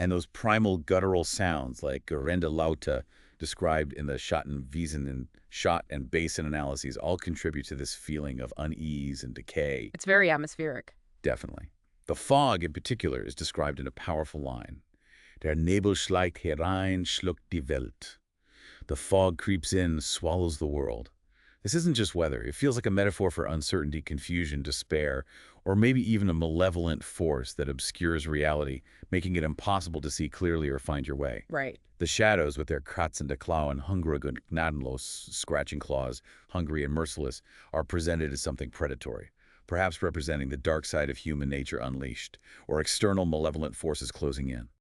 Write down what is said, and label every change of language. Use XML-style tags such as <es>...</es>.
<en>And those primal guttural sounds like</en> <de>Gerende Laute,</de> <en>described in the Schattenwesen and shot and basin analyses, all contribute to this feeling of unease and decay. It's very atmospheric. Definitely. The fog, in particular, is described in a powerful line.</en> <de>Der Nebel schleicht herein, schluckt die Welt.</de> <en>The fog creeps in, swallows the world. This isn't just weather. It feels like a metaphor for uncertainty, confusion, despair, or maybe even a malevolent force that obscures reality, making it impossible to see clearly or find your way. Right. The shadows, with their</en> <de>kratzende Klauen, hungrig und gnadenlos,</de> <en>scratching claws, hungry and merciless, are presented as something predatory, perhaps representing the dark side of human nature unleashed, or external malevolent forces closing in.</en>